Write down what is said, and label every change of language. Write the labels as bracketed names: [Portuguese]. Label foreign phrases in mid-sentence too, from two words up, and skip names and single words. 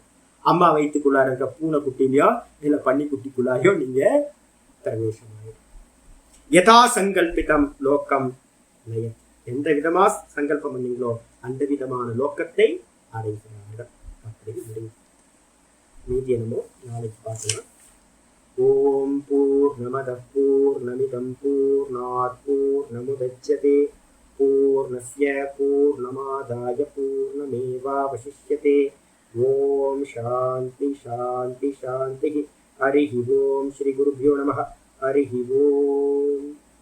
[Tamil] அம்மா வயிற்றுக்குள்ளார இருக்க பூனைக்குட்டிலையோ இல்ல பன்னிக்குட்டிக்குள்ளாரையோ நீங்க பிரவேசம் ஆகிடும். [Sanskrit] यथा सङ्कल्पितम् लोकम् नयम्. [Tamil] எந்த விதமா சங்கல்பம் பண்ணீங்களோ அந்த விதமான லோக்கத்தை அடைகிறார்கள். அப்படி முடியும். மீதி என்னமோ நாளைக்கு பார்க்கலாம். [Sanskrit] ॐ पूर्णमदः पूर्णमिदम् पूर्णात् पूर्णमुदच्यते पूर्णस्य पूर्णमादाय पूर्णमेवावशिष्यते. ॐ शान्तिः शान्तिः शान्तिः. हरिः ॐ। श्री गुरुभ्यो नमः. हरिः ॐ.